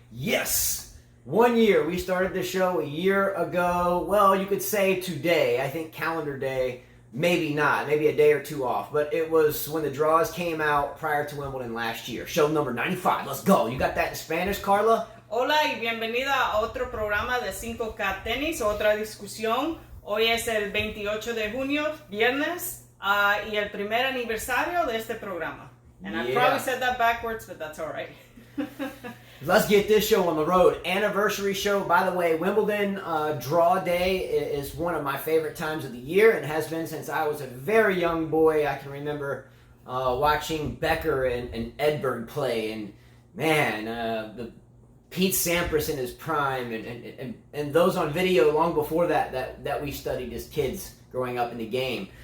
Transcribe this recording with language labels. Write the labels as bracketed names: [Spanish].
[English] Yes! 1 year. We started the show a year ago. Well, you could say today. I think calendar day, maybe not. Maybe a day or two off. But it was when the draws came out prior to Wimbledon last year. Show number 95. Let's go. You got that in Spanish, Carla? [Spanish] Hola y bienvenida a otro programa de 5K Tenis, otra discusión. Hoy es el 28 de junio, viernes, y el primer aniversario de este programa. [English] And I probably said that backwards, but that's all right. Let's get this show on the road. Anniversary show. By the way, Wimbledon draw day is one of my favorite times of the year and has been since I was a very young boy. I can remember watching Becker and Edberg play, and man, the Pete Sampras in his prime, and those on video long before that we studied as kids growing up in the game.